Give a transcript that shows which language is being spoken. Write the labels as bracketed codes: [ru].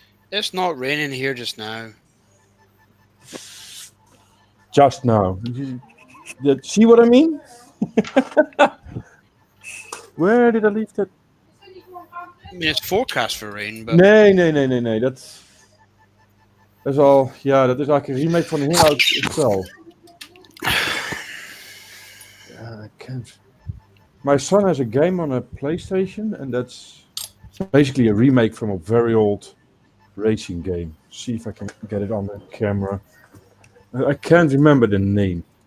[en] It's not raining here just now. Just now. See what I mean? Where did I leave that? I mean, it's forecast for rain, but Nee. That's all. [nl] Ja, dat is eigenlijk een remake van de Hangout itself. [en] I can't. My son has a game on a PlayStation, and that's basically a remake from a very old racing game. See if I can get it on the camera. I can't remember the name.